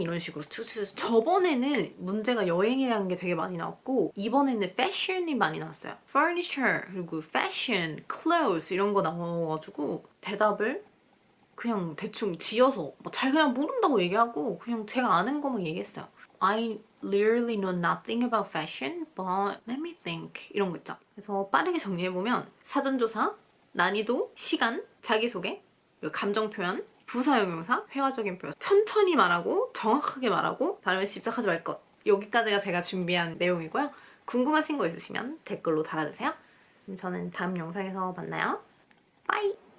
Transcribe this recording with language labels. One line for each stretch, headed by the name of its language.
Korean: 이런 식으로 저번에는 문제가 여행에 대한 게 되게 많이 나왔고 이번에는 패션이 많이 나왔어요. furniture 그리고 fashion, clothes 이런 거 나와가지고 대답을 그냥 대충 지어서 잘 그냥 모른다고 얘기하고 그냥 제가 아는 것만 얘기했어요.
English: I literally know nothing about fashion, but let me think
Korean: 이런 거 있죠. 그래서 빠르게 정리해보면 사전조사, 난이도, 시간, 자기소개, 그리고 감정 표현, 부사용용사, 회화적인 표현 천천히 말하고 정확하게 말하고 발음에 집착하지 말 것 여기까지가 제가 준비한 내용이고요. 궁금하신 거 있으시면 댓글로 달아주세요. 그럼 저는 다음 영상에서 만나요. 빠이!